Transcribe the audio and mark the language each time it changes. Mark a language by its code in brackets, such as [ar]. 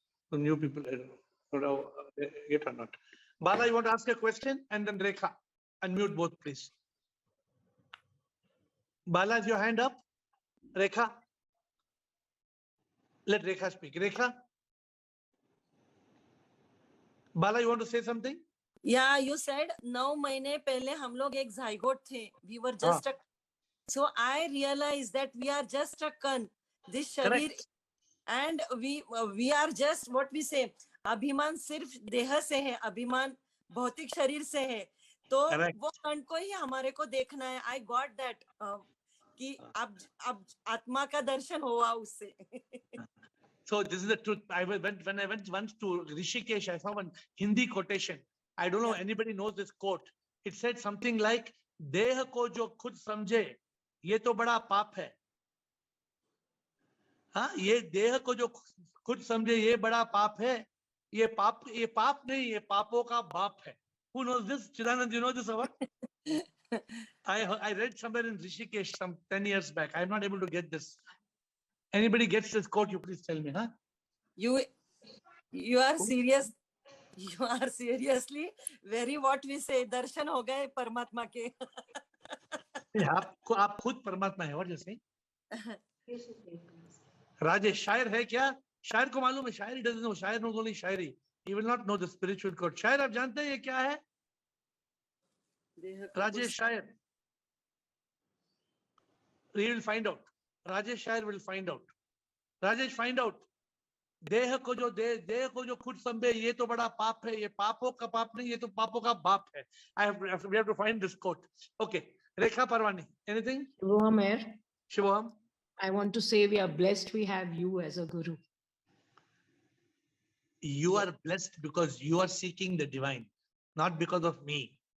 [en] So new people, I don't know, get or not. Bala, you want to ask a question? And then Rekha. Unmute both, please. Bala, is your hand up? Rekha? Let Rekha speak. Rekha? Bala, you want to say something? Yeah, you said 9 महीने पहले हम लोग एक zygote थे. We were just a. So I realized that we are just a kan. This sharir, and we are just what we say. [hi] अभिमान सिर्फ देह से है, अभिमान भौतिक शरीर से है. तो वो कण को ही हमारे को देखना है. [en] I got that. [hi] कि अब आत्मा का दर्शन हुआ उससे. [en] So this is the truth. When I went once to Rishikesh, I saw one Hindi quotation. I don't know anybody knows this quote. It said something like, [hi] देह को जो खुद समझे ये तो बड़ा पाप है. हाँ, ये देह को जो खुद समझे ये बड़ा पाप है. ये पाप नहीं, ये पापों का बाप है. [en] Who knows this? Chidanand, you know this or what? I read somewhere in Rishikesh some 10 years back. I'm not able to get this. Anybody gets this quote, you please tell me, huh? You are serious. You are seriously very what we say darshan [hi] हो गए परमात्मा के. आप खुद परमात्मा है. [en] What you saying? [hi] Rajesh शायर है क्या? शायर को मालूम है. [en] Shayar, he doesn't know. Shayar knows only shayari. He will not know the spiritual code. [hi] शायर आप जानते हैं ये क्या है? राजेश शायर. [en] He will find out. Rajesh Shair will find out. Rajesh, find out. [hi] देह को जो खुद समझे ये तो बड़ा पाप है. ये पापों का पाप नहीं, ये तो पापों का बाप है. [en] We have to find this quote. Okay. Rekha Parwani, anything? Shivoham AiR. Shivoham. I want to say we are blessed we have you as a guru. You are blessed because you are seeking the divine, not because of me.